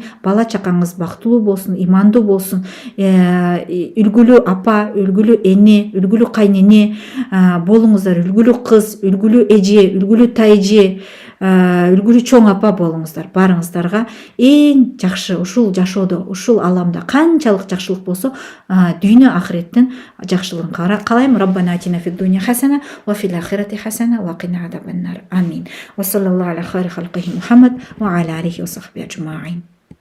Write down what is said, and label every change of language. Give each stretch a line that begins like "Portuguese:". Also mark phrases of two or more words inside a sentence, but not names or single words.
Kyrgyz: Бала чакаңыз бактылуу болсун, имандуу болсун. Үлгүлүү апа, үлгүлүү эне, үлгүлүү кайнене болуңуздар. Үлгүлүү кыз, үлгүлүү эже, үлгүлүү тайже, үлгүлүү чоң апа болуңуздар. Барыңыздарга эң жакшы ушул жашоодо, ушул аламда канчалык жакшылык болсо, дүйнө ахиреттин жакшылыгын каалайм.
Arabic: ربنا آتنا في الدنيا حسنة وفي الآخرة حسنة وقنا عذاب النار.
Kyrgyz: Амин.
Arabic: وصلى الله على خير خلقه محمد وعلى آله وصحبه أجمعين.